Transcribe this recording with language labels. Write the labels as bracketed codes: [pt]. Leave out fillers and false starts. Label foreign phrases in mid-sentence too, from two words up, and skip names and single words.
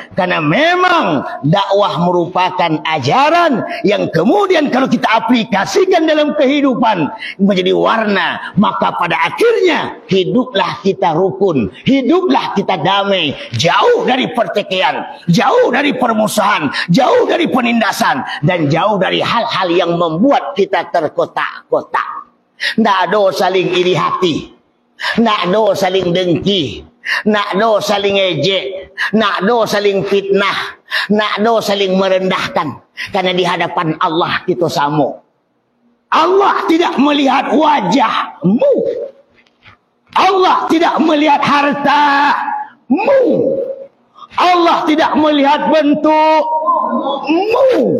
[id] Karena memang dakwah merupakan ajaran yang kemudian kalau kita aplikasikan dalam kehidupan menjadi warna, maka pada akhirnya hiduplah kita rukun, hiduplah kita damai, jauh dari pertikaian, jauh dari permusuhan, jauh dari penindasan, dan jauh dari hal-hal yang membuat kita terkotak-kotak. Tidak ada saling iri hati, [min] nak do [id] saling dengki, [min] nak do [id] saling ejek, [min] nak do [id] saling fitnah, [min] nak do [id] saling merendahkan. Karena di hadapan Allah kita sama. Allah tidak melihat wajahmu, Allah tidak melihat hartamu, Allah tidak melihat bentukmu.